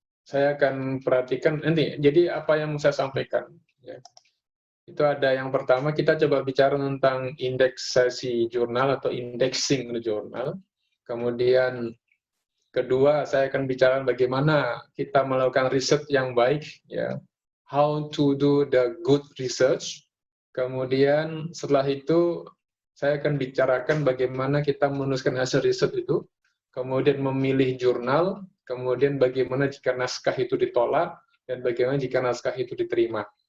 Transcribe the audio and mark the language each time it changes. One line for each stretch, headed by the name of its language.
Indonesian: Saya akan perhatikan nanti. Jadi apa yang saya sampaikan? Ya. Itu ada yang pertama, kita coba bicara tentang indeksasi jurnal atau indexing jurnal. Kemudian kedua, saya akan bicara bagaimana kita melakukan riset yang baik, ya.
English: How to do the good research.
Indonesian: Kemudian setelah itu saya akan bicarakan bagaimana kita menuliskan hasil riset itu. Kemudian memilih jurnal. Kemudian bagaimana jika naskah itu ditolak dan bagaimana jika naskah itu diterima.